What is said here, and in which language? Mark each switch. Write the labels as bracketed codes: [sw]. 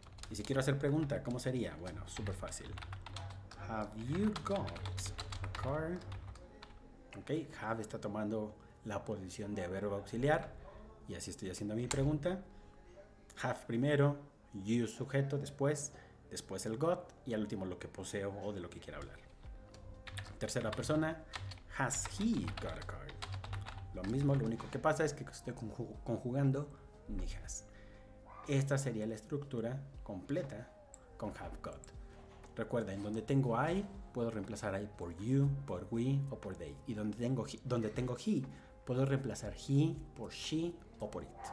[es] Y si quiero hacer pregunta, ¿cómo sería? Bueno, súper fácil. [en] Have you got a car? [es] Ok, have está tomando la posición de verbo auxiliar. Y así estoy haciendo mi pregunta. Have primero, you sujeto después el got y al último lo que poseo o de lo que quiera hablar. Tercera persona, [en] has he got a car? [es] Lo mismo, lo único que pasa es que estoy conjugando mi has. Esta sería la estructura completa con have got. Recuerda, en donde tengo I, puedo reemplazar I por you, por we o por they. Y donde tengo he, puedo reemplazar he por she o por it.